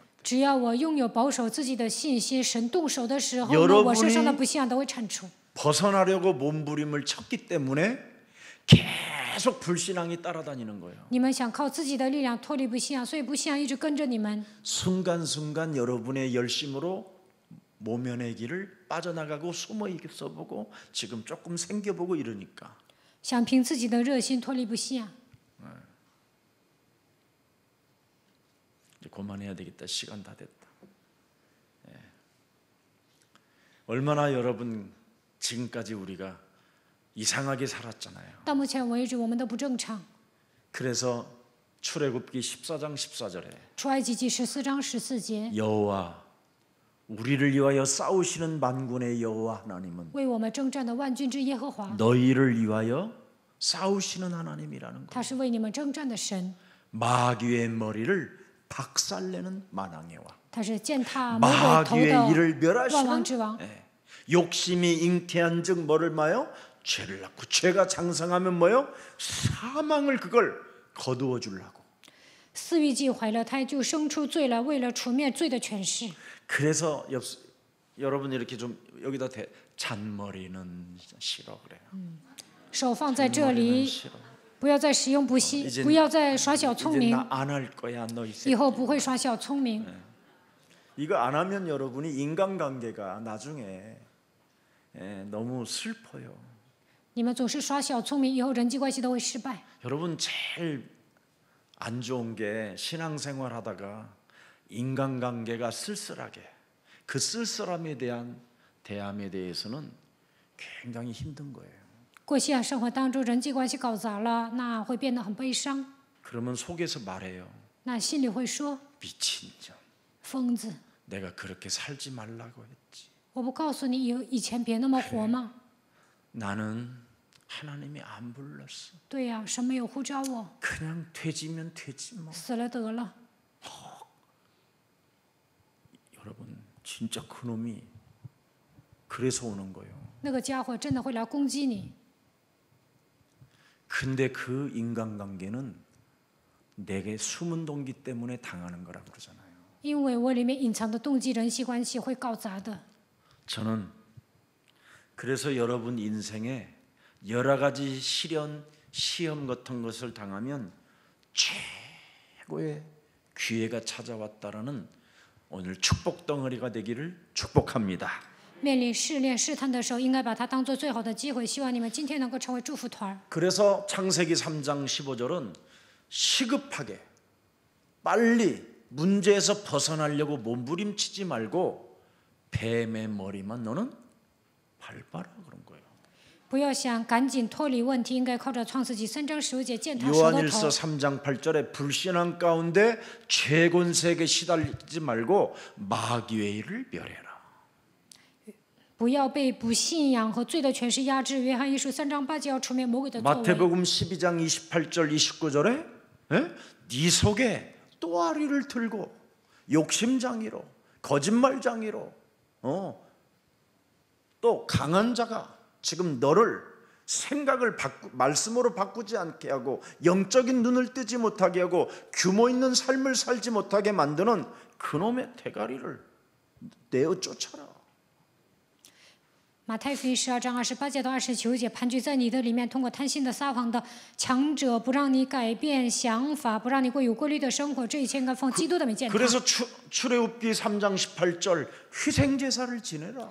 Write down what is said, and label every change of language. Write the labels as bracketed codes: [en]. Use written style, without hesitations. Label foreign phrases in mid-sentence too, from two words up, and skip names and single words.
[zh] 只要我拥有保守自己的信心，神动手的时候呢， [ko] 여러분이 [zh] 我身上的不信仰都会铲除。 [ko] 벗어나려고 몸부림을 쳤기 때문에 계속 불신앙이 따라다니는 거예요. [zh] 你们想靠自己的力量脱离不信仰，所以不信仰一直跟着你们。 [ko] 순간순간 여러분의 열심으로 모면의 길을 빠져나가고 숨어 있어보고 지금 조금 생겨보고 이러니까 [zh] 想凭自己的热心脱离不信仰。 [ko] 이제 그만해야 되겠다. 시간 다 됐다. 예. 얼마나 여러분 지금까지 우리가 이상하게 살았잖아요. [zh] 到目前为止，我们都不正常。 [ko] 그래서 출애굽기 14장 14절에 [zh] 出埃及记14章14节， [ko] 여호와 우리를 위하여 싸우시는 만군의 여호와 하나님은 [zh] 为我们征战的万军之耶和华， [ko] 너희를 위하여 싸우시는 하나님이라는 [zh] 他 [ko] 거예요. [zh] 是为你们征战的神， [ko] 마귀의 머리를 박살내는 만왕의 왕. [zh] 他是践踏魔鬼头 [ko] 마귀의 일을 [zh] 的万王 [ko] 멸하시는 [zh] 之王。 [ko] 예. 욕심이 잉태한즉 뭐를 마요? 죄를 낳고 죄가 장성하면 뭐요? 사망을 그걸 거두어 주려고. [zh] 私欲既怀了胎，就生出罪来，为了除灭罪的权势。 [ko] 그래서 여러분 이렇게 좀 여기다 잔머리는 싫어 그래요. [zh] 手放在这 [ko] 잔머리는 [zh] 里， [ko] 싫어. [zh] 不要再使用不要再耍小聪 [ko] 이제 [zh] 明， [ko] 나 안 할 거야 너 이 [zh] 以 [ko] 새끼. [zh] 后不会耍小聪明。 [ko] 이거 안 하면 여러분이 인간관계가 나중에 너무 슬퍼요. [zh] 你们总是耍小聪明，以后人际关系都会失败。 [ko] 여러분 제일 안 좋은 게 신앙생활 하다가 인간관계가 쓸쓸하게 그 쓸쓸함에 대한 대함에 대해서는 굉장히 힘든 거예요. [zh] 过信仰生活当中，人际关系搞砸了，那会变得很悲伤。 [ko] 그러면 속에서 말해요. [zh] 那心里会说 [ko] 미친 년. [zh] 疯子， [ko] 내가 그렇게 살지 말라고 했지. [zh] 我不告诉你以前别那么活吗？ [ko] 나는 하나님이 안 불렀어. [zh] 对呀、神没有呼召我， [ko] 그냥 되지면 되지 뭐. [zh] 死了得了。 [ko] 여러분 진짜 그놈이 그래서 오는 거예요. [zh] 那个家伙真的会来攻击你。 [ko] 근데 그 인간관계는 내게 숨은 동기 때문에 당하는 거라고 그러잖아요. [zh] 因为我里面隐藏的动机，人际关系会搞砸的。 [ko] 저는 그래서 여러분 인생에 여러 가지 시련, 시험 같은 것을 당하면 최고의 기회가 찾아왔다라는 오늘 축복 덩어리가 되기를 축복합니다. [zh] 面临试炼、试探的时候，应该把它当做最好的机会。希望你们今天能够成为祝福团。 [ko] 그래서 창세기 3장 15절은 시급하게 빨리 문제에서 벗어나려고 몸부림치지 말고 뱀의 머리만 너는 밟아라 그런 거예요. [zh] 不要想赶紧脱离问题，应该靠着创世纪3章15节践踏蛇的 [ko] 요한일서 [zh] 头。 [ko] 3장 8절에 불신앙 가운데 죄권세에 시달리지 말고 마귀의 일을 멸해라. [zh] 不要被不信仰和罪的权势压制。约翰一书3章8节要除灭魔鬼的作为。 [ko] 마태복음 12장 28절 29절에 네 속에 또아리를 들고 욕심장이로 거짓말장이로 또 강한 자가 지금 너를 생각을 말씀으로 바꾸지 않게 하고 영적인 눈을 뜨지 못하게 하고 규모 있는 삶을 살지 못하게 만드는 그놈의 대가리를 내어 쫓아라. [zh] 马太福音12章28节到29节，盘踞在你的里面，通过贪心的撒谎的强者，不让你改变想法，不让你过有规律的生活，这一切应该奉基督的名践踏。 [ko] 그래서 출애굽기 3장 18절 희생 제사를 지내라.